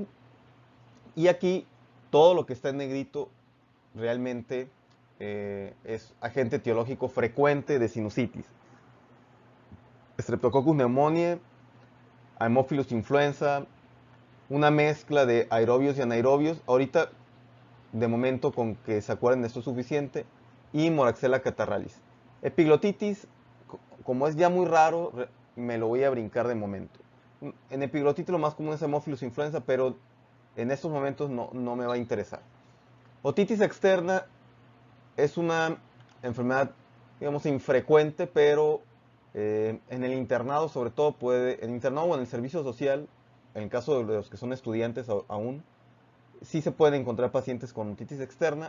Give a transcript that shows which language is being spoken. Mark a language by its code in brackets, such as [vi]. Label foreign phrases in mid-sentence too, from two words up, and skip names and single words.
[es] Y aquí, todo lo que está en negrito realmente es agente etiológico frecuente de sinusitis. Streptococcus pneumoniae, Haemophilus influenza, una mezcla de aerobios y anaerobios. Ahorita, de momento, con que se acuerden de esto es suficiente. Y Moraxella catarrhalis. Epiglotitis, como es ya muy raro, me lo voy a brincar de momento. En epiglotitis lo más común es Haemophilus influenza, pero en estos momentos no me va a interesar. Otitis externa es una enfermedad, digamos, infrecuente, pero en el internado, sobre todo, en el internado o en el servicio social, en el caso de los que son estudiantes aún, sí se pueden encontrar pacientes con otitis externa.